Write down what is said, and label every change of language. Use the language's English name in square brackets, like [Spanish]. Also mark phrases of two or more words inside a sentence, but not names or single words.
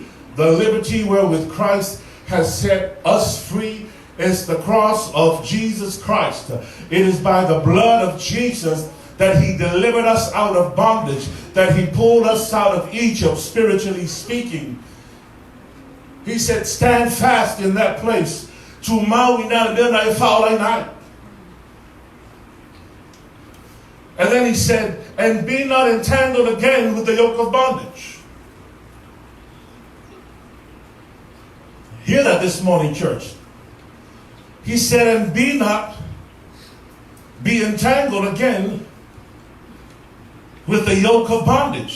[English] The liberty wherewith Christ has set us free is the cross of Jesus Christ. It is by the blood of Jesus that He delivered us out of bondage, that he pulled us out of Egypt, spiritually speaking. He said, stand fast in that place. To Maui na na fall night. And then he said, and be not entangled again with the yoke of bondage. Hear that this morning, church. He said, and be entangled again with the yoke of bondage.